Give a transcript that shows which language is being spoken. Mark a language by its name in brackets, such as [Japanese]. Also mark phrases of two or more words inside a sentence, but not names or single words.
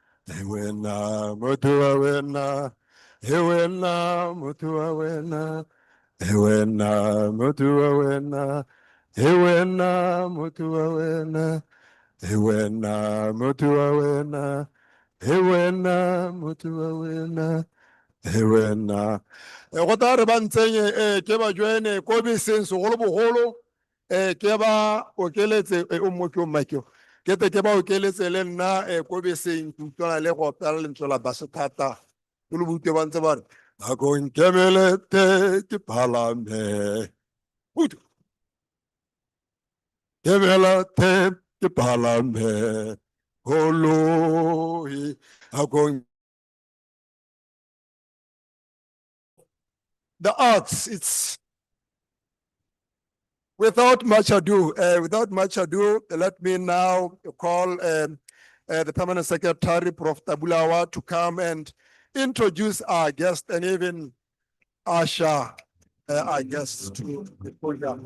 [Tswana] hewena mutua wena, hewena mutua wena, hewena mutua wena, hewena mutua wena, hewena mutua wena, hewena mutua wena, hewena. Go tla re ba ntsenye ke ba joine ko beseng segolobogolo ke ba okeletse o mo ke o makeo ke te ke ba okeletse le nna ko beseng ke utlwana le go opela lentswe la base thata ke le butwe ba ntse ba re nako nkemelete ke palame kemelete ke palame koloi nako [English] the arts, it's without much ado, let me now call the Permanent Secretary, Prof. Tabulawa, to come and introduce our guest and even usher our guests to the program.